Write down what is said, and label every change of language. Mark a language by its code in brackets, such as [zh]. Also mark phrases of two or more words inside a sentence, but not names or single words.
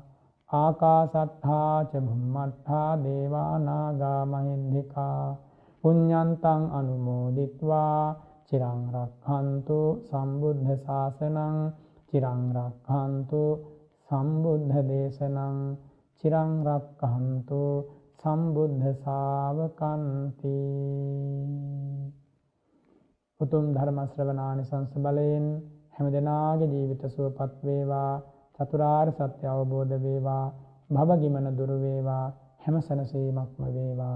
[pi] ආකාසට්ඨා ච භුම්මට්ඨා දේවා නාග මහින්దికා පුඤ්ඤන්තං අනුමෝදිත්වා චිරං රක්ඛන්තු සම්බුද්ධ ශාසනං චිරං රක්ඛන්තු සම්බුද්ධ දේශනං චිරං රක්ඛන්තු සම්බුද්ධ ශාවකන්ති. [si] උතුම් ධර්ම ශ්‍රවණානිසංස බලයෙන් හැම දිනාගේ ජීවිත සුවපත් වේවා, චතුරාර්ය සත්‍ය අවබෝධ වේවා, භව ගිමන දුරු වේවා, හැම සැනසීමක්ම වේවා.